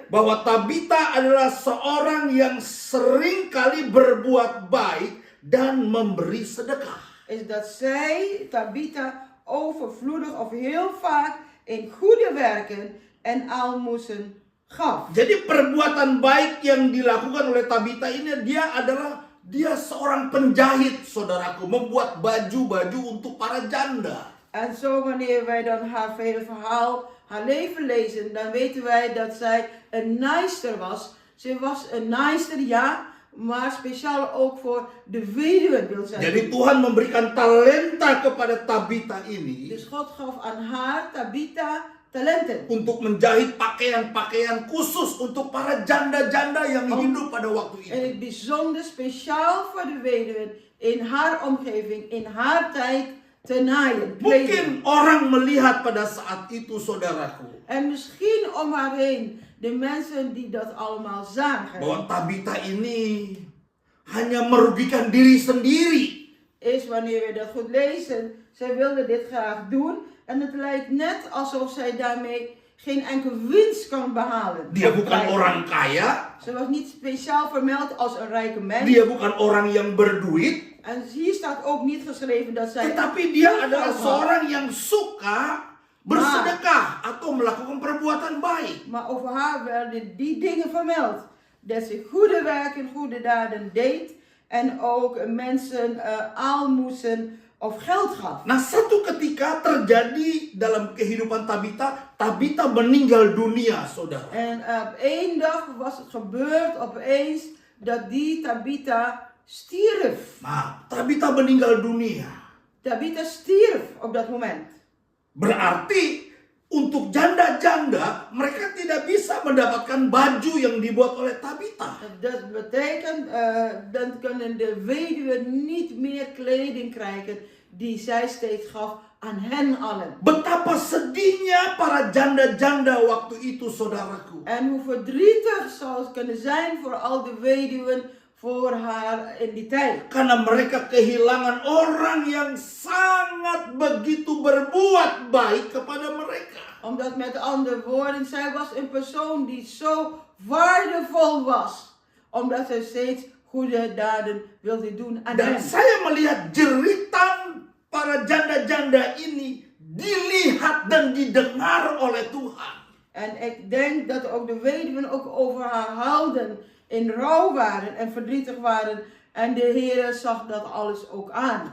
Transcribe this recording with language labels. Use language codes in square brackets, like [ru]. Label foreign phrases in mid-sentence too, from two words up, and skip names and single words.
[id] Bahwa Tabita adalah seorang yang sering kali berbuat baik dan memberi sedekah. [nl] Is dat zij, Tabitha, overvloedig of heel vaak in goede werken en aalmoezen gaf. [id] Jadi perbuatan baik yang dilakukan oleh Tabita ini dia seorang penjahit, saudaraku, membuat baju-baju untuk para janda. [nl] En zo wanneer wij dan haar haar leven lezen, dan weten wij dat zij een naaister was. Ze was een naaister, ja, maar speciaal ook voor de weduwen wil zij. [id] Jadi Tuhan memberikan talenta kepada Tabita ini [nl] Dus God gaf aan haar, Tabitha, talenten. [id] untuk menjahit pakaian-pakaian khusus untuk para janda-janda yang hidup pada waktu [nl] En [id] itu. [nl] het bijzonder speciaal voor de weduwen in haar omgeving, in haar tijd te naaien. [id] Mungkin [nl] kleding. [id] orang melihat pada saat itu, saudaraku, [nl] En misschien om haar heen, de mensen die dat allemaal zagen, [id] bahwa Tabita ini hanya merugikan diri sendiri. [nl] is wanneer we dat goed lezen, zij wilde dit graag doen. En het lijkt net alsof zij daarmee geen enkel winst kan behalen. [id] Dia bukan orang kaya, [nl] Ze was niet speciaal vermeld als een rijke mens. [id] dia bukan orang yang berduit, [nl] En hier staat ook niet geschreven dat zij... [id] tetapi dia adalah seorang yang suka bersedekah atau melakukan perbuatan baik. [nl] Maar over haar werden die dingen vermeld. Dat ze goede werken, goede daden deed. En ook mensen aalmoezen of geld gaf. [id] Nah, satu ketika terjadi dalam kehidupan Tabita, Tabita meninggal dunia, saudara. [nl] En op één dag was het gebeurd opeens dat die Tabitha stierf. [id] Nah, Tabita meninggal dunia. [nl] Tabitha stierf op dat moment. [id] Berarti untuk janda-janda, mereka tidak bisa mendapatkan baju yang dibuat oleh Tabita. [nl] Dat betekent, dan kunnen de weduwen niet meer kleding krijgen die zij steeds gaf aan hen allen. [id] Betapa sedihnya para janda-janda waktu itu, saudaraku. [nl] En hoe verdrietig zou het kunnen zijn voor al de weduwen voor haar in die tijd. [id] Karena mereka kehilangan orang yang sangat begitu berbuat baik kepada mereka. [nl] Omdat met andere woorden, zij was een persoon die zo waardevol was. Omdat zij steeds goede daden wilde doen aan [id] Dan [nl] hen. [id] saya melihat jeritan para janda-janda ini dilihat dan didengar oleh Tuhan. [nl] En ik denk dat ook de weduwen ook over haar huilden, in rouw waren en verdrietig waren. En de Heer zag dat alles ook aan.